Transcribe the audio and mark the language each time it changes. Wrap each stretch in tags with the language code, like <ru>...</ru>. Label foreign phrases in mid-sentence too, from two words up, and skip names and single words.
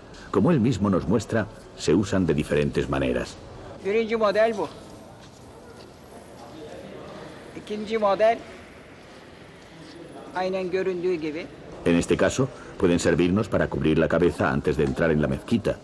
<es>Como él mismo nos muestra, se usan de diferentes maneras.</es> <tr>Birinci model bu. İkinci model aynen göründüğü gibi.</tr> <es>En este caso, pueden servirnos para cubrir la cabeza antes de entrar en la mezquita.</es>